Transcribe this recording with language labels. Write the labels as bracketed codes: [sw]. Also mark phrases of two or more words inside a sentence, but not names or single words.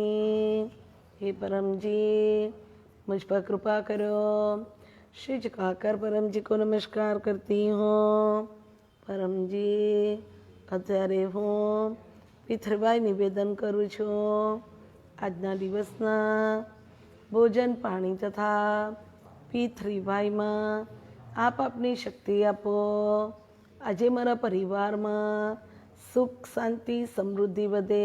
[hi] हे परम जी मुझ पर कृपा करो. श्री झुकाकर परम जी को नमस्कार करती हूँ. [gu] परम जी અત્યારે હું P3Y નિવેદન કરું છું. આજના દિવસના ભોજન પાણી તથા P3Yમાં આપ આપની શક્તિ આપો. આજે મારા પરિવારમાં સુખ શાંતિ સમૃદ્ધિ વધે.